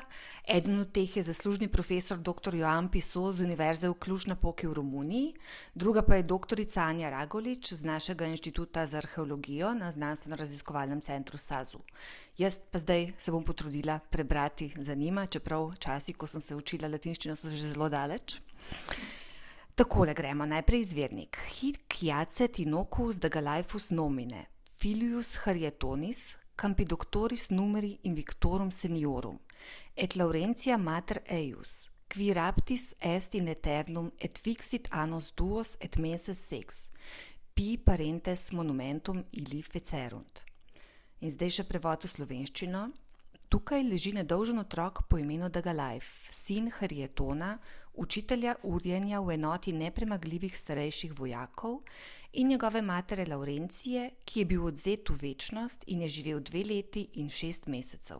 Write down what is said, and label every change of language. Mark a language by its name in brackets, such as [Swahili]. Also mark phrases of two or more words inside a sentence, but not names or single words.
[Slovenian] Eden od teh je zaslužni profesor dr. Joan Pisot z Univerze v Cluj-Napoki v Romuniji, druga pa je doktorica Anja Ragolič z našega inštituta za arheologijo na Znanstveno-raziskovalnem centru SAZU. Jaz pa zdaj se bom potrudila prebrati za njima, čeprav časi, ko sem se učila latinščino, so že zelo daleč. Takole gremo, najprej izvirnik. [Latin] Hic jacet inocus Dagalaifus nomine, filius Harietonis, campidoctoris numeri invictorum seniorum, et Laurentia mater eius, qui raptis est in aeternum et fixit annos duos et menses sex, pi parentes monumentum illi fecerunt. [Slovenian] In zdaj še prevod v slovenščino. Tukaj leži nedolžen otrok po imenu Dagalaif, sin Harietona, učitelja urjenja v enoti nepremagljivih starejših vojakov in njegove matere Laurencije, ki je bil odvzet v večnost in je živel 2 leti in 6 mesecev.